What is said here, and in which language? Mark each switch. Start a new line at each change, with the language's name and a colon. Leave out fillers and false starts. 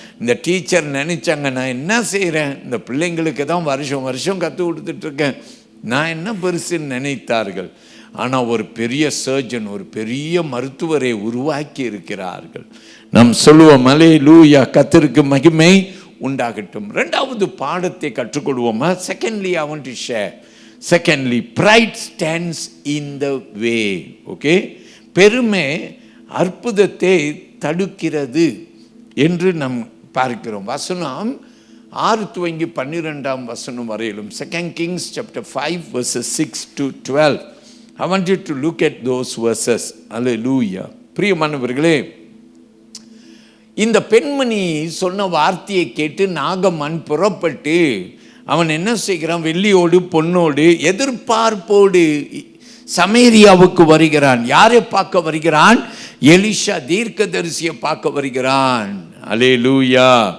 Tamil: இந்த டீச்சர் நினைச்சாங்க, நான் என்ன செய்கிறேன், இந்த பிள்ளைங்களுக்கு தான் வருஷம் வருஷம் கற்றுக் கொடுத்துட்டு இருக்கேன், நான் என்ன பெருசுன்னு நினைத்தார்கள். ஆனால் ஒரு பெரிய சர்ஜன், ஒரு பெரிய மருத்துவரை உருவாக்கி இருக்கிறார்கள். நாம் சொல்லுவோம், அல்லேலூயா, கர்த்தருக்கு மகிமை உண்டாகட்டும். இரண்டாவது பாடத்தை கற்றுக்கொள்வோமா?
English: Secondly I want to share. Secondly, pride stands in the way.
Tamil: Okay, பெருமை அற்புதத்தை தடுக்கிறது என்று நாம் பார்க்கிறோம். வசனம் 6 துவங்கி 12 வசனம் வரையிலும்,
English: 2 Kings chapter 5 verses 6 to 12. I want you to look at those verses. Hallelujah.
Tamil: பிரியமானவர்களே, இந்த பெண்மணி சொன்ன வார்த்தையை கேட்டு நாகமன் புறப்பட்டு அவன் என்ன செய்கிறான், வெள்ளியோடு பொன்னோடு எதிர்பார்ப்போடு சமேரியாவுக்கு வருகிறான். யாரை பார்க்க வருகிறான்? எலிஷா தீர்க்கதரிசியை பார்க்க வருகிறான். அல்லேலூயா.